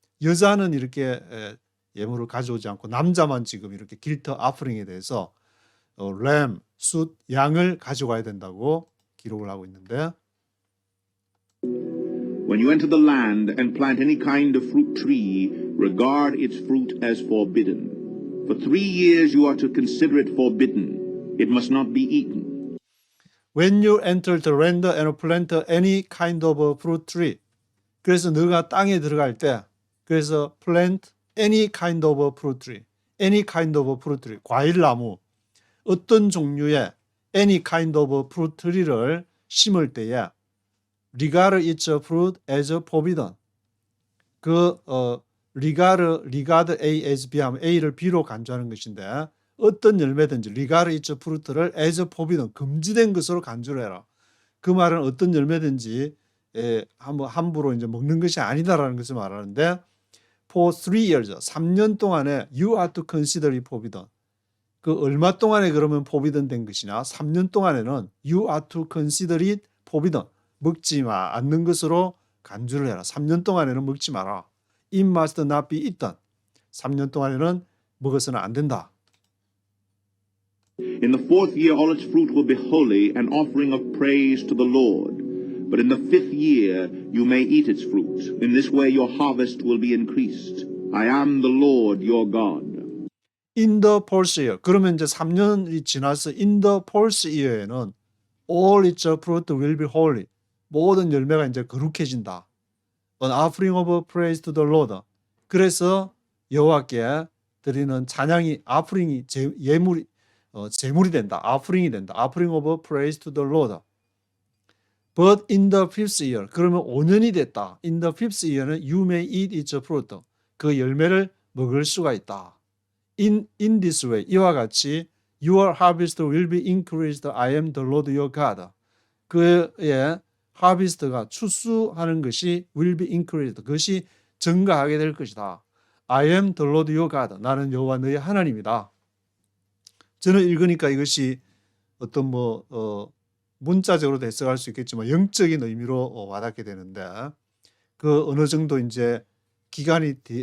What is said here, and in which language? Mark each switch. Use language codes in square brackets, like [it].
[ko] 여자는 이렇게 예물을 가져오지 않고 남자만 지금 이렇게 길터 아프링에 대해서 숫 양을 가져가야 된다고 기록을 하고 있는데. [en] When you enter the land and plant any kind of fruit tree, regard its fruit as forbidden. For 3 years you are to consider it forbidden. It must not be eaten. When you enter the land and plant any kind of fruit tree. [ko] 그래서 너가 땅에 들어갈 때, 그래서 [en] plant any kind of fruit tree. any kind of fruit tree. [ko] 과일나무. 어떤 종류의 [en] any kind of fruit tree를 [ko] 심을 때에 [en] regard its fruit as forbidden. [ko] regard A as B 하면 A를 B로 간주하는 것인데 어떤 열매든지 [en] regard its fruit [ko] 를 [en] as forbidden, [ko] 금지된 것으로 간주를 해라. 그 말은 어떤 열매든지 함부로 이제 먹는 것이 아니다라는 것을 말하는데 for 3 years, 3년 동안에 [en] you are to consider it forbidden. [ko] 그 얼마 동안에 그러면 forbidden 된 것이냐? 3년 동안에는 [en] you are to consider it forbidden. [ko] 먹지 않는 것으로 간주를 해라. 3년 동안에는 먹지 마라. [en] It must not be eaten. [ko] 3년 동안에는 먹어서는 안 된다. [en] In the 4th year all its fruit will be holy, an offering of praise to the Lord. But in the 5th year you may eat its fruit. In this way your harvest will be increased. I am the Lord your God. In the 4th year. [ko] 그러면 이제 3년이 지나서 [en] in the 4th year에는 all its fruit will be holy. [ko] 모든 열매가 이제 거룩해진다. [en] An offering of praise to the Lord. [ko] 그래서 여호와께 드리는 찬양이 offering이 제물이 된다. offering이 된다. [en] offering of praise to the Lord. But in the 5th year. [ko] 그러면 5년이 됐다. [en] In the 5th year는 you may eat its fruit. [ko] 그 열매를 먹을 수가 있다. [en] In this way. [ko] 이와 같이 [en] your harvest will be increased. I am the Lord your God. [ko] 그의 harvest가 추수하는 것이 [en] will be increased. [ko] 그것이 증가하게 될 것이다. [en] I am the Lord your God. [ko] 나는 여호와 너의 하나님이다. 저는 읽으니까 이것이 어떤 문자적으로도 해석할 수 있겠지만 영적인 의미로 와닿게 되는데 그 어느 정도 이제 기간이